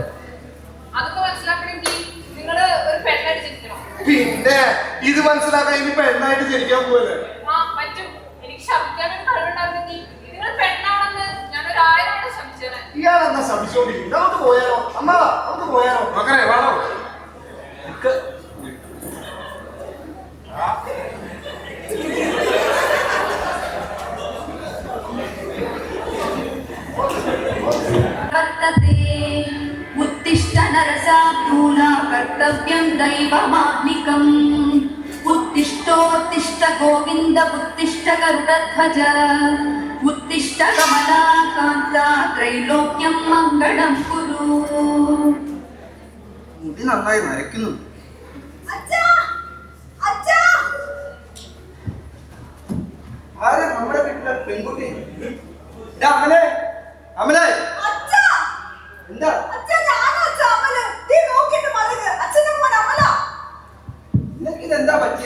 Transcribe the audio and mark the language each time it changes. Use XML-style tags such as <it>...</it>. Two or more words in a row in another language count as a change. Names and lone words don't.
<ml>അതൊക്കെ മനസ്സിലാക്കണമെങ്കിൽ നിങ്ങള് ഒരു പെണ്ണടിച്ചിരിക്കണം. പിന്നെ ഇത് മനസ്സിലാക്കാൻ ഇനി പെണ്ണായിട്ട് ജനിക്കാൻ പോവല്ലേ? ആ പറ്റും. എനിക്ക് ശമിക്കാനൊരു കഴിവുണ്ടായിരുന്നെങ്കിൽ നിങ്ങൾ പെണ്ണാണെന്ന് ഞാൻ 1000 വട്ടം ശമിച്ചേനെ. ഇയാളെന്താ ശമിച്ചോണ്ടിരിക്കും? നമുക്ക് പോയാലോ? അമ്മ നമുക്ക് പോയാലോ? ബ്രോക്കറെ വേണോ?</ml> <sa>उत्तिष्ठ नरसार्दूला कर्तव्यं दैवमात्मिकम् उत्तिष्ठोत्तिष्ठ गोविन्द उत्तिष्ठ गरुडध्वज उत्तिष्ठ कमलाकान्ता त्रैलोक्यं मङ्गलं कुरु.</sa> <ml>മുടി നന്നായി നരയ്ക്കുന്നു. ആരാ നമ്മുടെ വീട്ടിലെ പെൺകുട്ടി? അമലേ, അമലേ, എന്താ? നിനക്കിതെന്താ പറ്റിയേ?</ml>